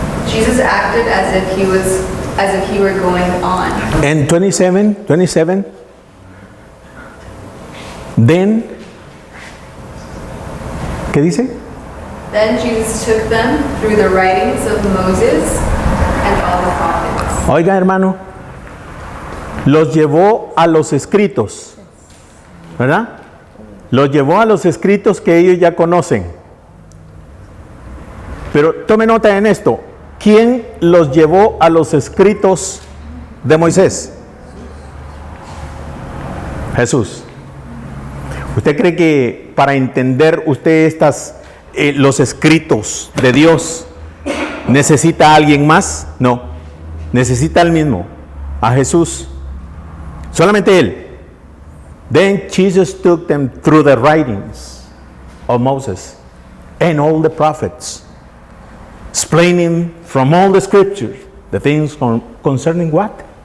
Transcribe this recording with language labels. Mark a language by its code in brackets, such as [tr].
[en] Jesus acted as if he were going on. And 27. [es] Then, ¿qué dice? [en] Then Jesus took them through the writings of Moses and all the prophets. [es] Oiga, hermano, los llevó a los escritos, ¿verdad? Los llevó a los escritos que ellos ya conocen. Pero tome nota en esto. ¿Quién los llevó a los escritos de Moisés? Jesús. ¿Usted cree que para entender usted los escritos de Dios necesita a alguien más? No. Necesita al mismo, a Jesús. Solamente Él. [en] Then Jesus took them through the writings of Moses and all the prophets, explaining from all the scriptures the things concerning what?